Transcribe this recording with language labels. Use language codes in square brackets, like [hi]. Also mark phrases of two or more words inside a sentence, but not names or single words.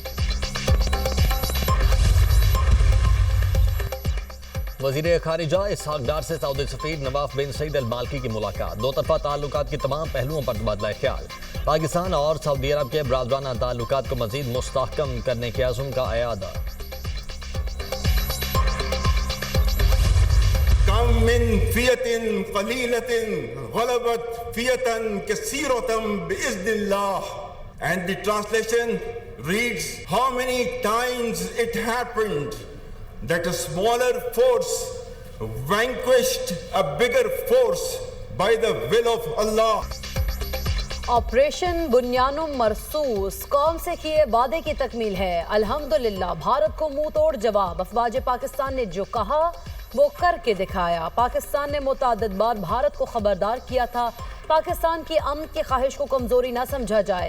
[ur] وزیر خارجہ اسحاق ڈار سے سعودی سفیر نواف بن سعید المالکی کی ملاقات. دو طرفہ تعلقات کے تمام پہلوؤں پر تبادلہ خیال۔ پاکستان اور سعودی عرب کے برادرانہ تعلقات کو مزید مستحکم کرنے کے عزم کا اعادہ. [ar] كم من فئة قليلة غلبت فئة كثيرة بإذن الله. [en] And the translation reads, how many times it happened that a smaller force vanquished a bigger force by the will of Allah. [ur] آپریشن بنیان مرصوص قوم سے کیے وعدے کی تکمیل ہے. الحمدللہ بھارت کو منہ توڑ جواب۔ افواج پاکستان نے جو کہا وہ کرکے دکھایا. پاکستان نے متعدد بار بھارت کو خبردار کیا تھا. پاکستان کی امن کی خواہش کو کمزوری نہ سمجھا جائے.